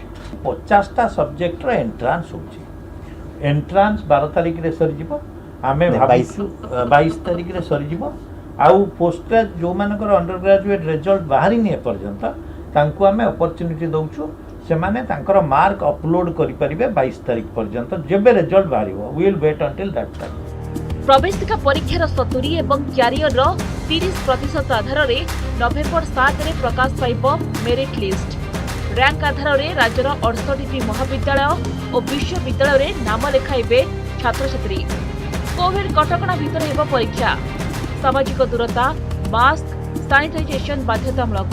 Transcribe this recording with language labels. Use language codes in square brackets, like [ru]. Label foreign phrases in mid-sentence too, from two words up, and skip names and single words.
[or] 50ଟା ସବ୍ଜେକ୍ଟର ଏଣ୍ଟ୍ରାନ୍ସ ହେଉଚି। ଏଣ୍ଟ୍ରାନ୍ସ 12 ତାରିଖ ରେ ସରି ଯିବ। ଆମେ ଭାବିଛୁ 22 ତାରିଖ ରେ ସରି ଯିବ। ଆଉ ପୋଷ୍ଟ ଯୋ ମାନଙ୍କର [en] under graduate result [or] ବାହାରି ନାହିଁ ପର୍ଯ୍ୟନ୍ତ ତାଙ୍କୁ ଆମେ ଅପର୍ଚୁନିଟି ଦଉଛୁ। ସେ ମାନେ ତାଙ୍କର ମାର୍କ ଅପଲୋଡ କରି ପାରିବେ 22 ତାରିଖ ପର୍ଯ୍ୟନ୍ତ ଯେବେ ରିଜଲ୍ଟ ବାହାରିବ। [en] We will wait until that time. [or] ପ୍ରବେଶିକା ପରୀକ୍ଷାର 70 ଏବଂ କ୍ୟାରିୟର 30% ଆଧାର ରେ ନଭେମ୍ବର 7 ରେ ପ୍ରକାଶ ପାଇବ [en] merit list. [or] ର୍ୟାଙ୍କ ଆଧାର ରେ ରାଜ୍ୟର 68ଟି ମହାବିଦ୍ୟାଳୟ ଓ ବିଶ୍ୱବିଦ୍ୟାଳୟ ରେ ନାମ ଲେଖାଇବେ ଛାତ୍ର ଛାତ୍ରୀ। କୋଭିଡ କଟକଣା ଭିତର ହେବ ପରୀକ୍ଷା। ସାମାଜିକ ଦୂରତା, ମାସ୍କ, ସାନିଟାଇଜେସନ ବାଧ୍ୟତାମୂଳକ।